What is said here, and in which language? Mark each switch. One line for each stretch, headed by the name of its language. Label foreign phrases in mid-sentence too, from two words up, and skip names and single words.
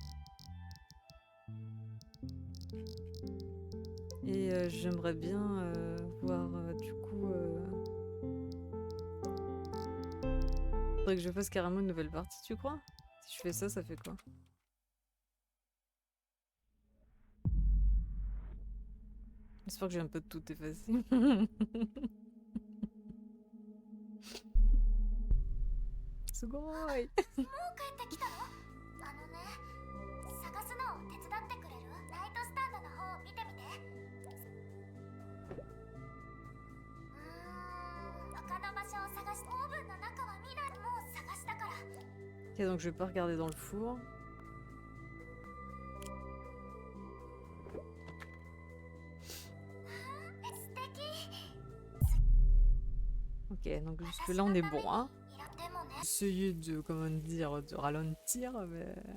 French: Et j'aimerais bien voir du coup. Faudrait que je fasse carrément une nouvelle partie, tu crois? Si je fais ça, ça fait quoi? J'espère que j'ai un peu de tout effacé. Sugoi!
Japanese: もう帰ってきたの？あのね、探すのを手伝ってくれる？ライトスタンドの方を見てみて。他の場所を探し、オーブンの中は見ない。もう探したから。
French: Ok, donc je vais pas regarder dans le four. Ok, donc jusque là on est bon, hein. Essayer de, comment dire, de ralentir, mais...